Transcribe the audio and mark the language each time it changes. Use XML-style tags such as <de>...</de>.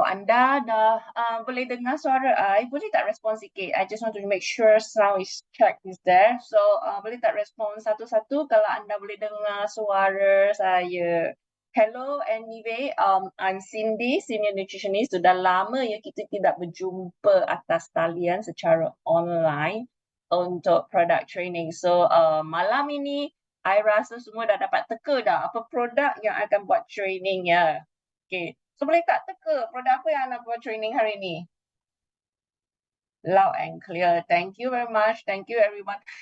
<ms>anda dah boleh dengar suara I, boleh tak respon sikit?</ms> <en>I just want to make sure sound is check is there. So</en> <ms>boleh tak respon satu-satu kalau anda boleh dengar suara saya.</ms> <en>Hello, anyway, I'm Cindy, senior nutritionist.</en> <ms>Sudah lama ya kita tidak berjumpa atas talian secara online untuk product training.</ms> <en>So</en> <ms>malam ini I rasa semua dah dapat teka dah apa produk yang akan buat training ya.</ms> <en>Okay. So</en> <ms>boleh tak teka produk apa yang nak buat training hari ni?</ms> <en>Loud and clear. Thank you very much. Thank you everyone.</en>